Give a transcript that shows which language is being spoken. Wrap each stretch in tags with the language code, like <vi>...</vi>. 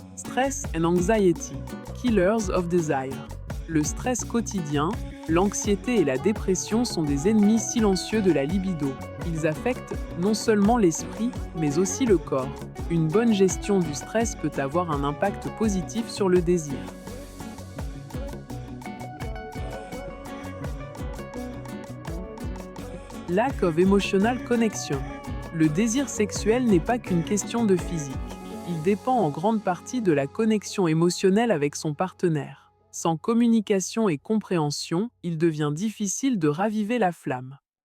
<en>Stress and anxiety, killers of desire.</en> <fr>Le stress quotidien, l'anxiété et la dépression sont des ennemis silencieux de la libido. Ils affectent non seulement l'esprit, mais aussi le corps. Une bonne gestion du stress peut avoir un impact positif sur le désir.</fr> <en>Lack of emotional connection.</en> <fr>Le désir sexuel n'est pas qu'une question de physique. Il dépend en grande partie de la connexion émotionnelle avec son partenaire. Sans communication et compréhension, il devient difficile de raviver la flamme.</fr>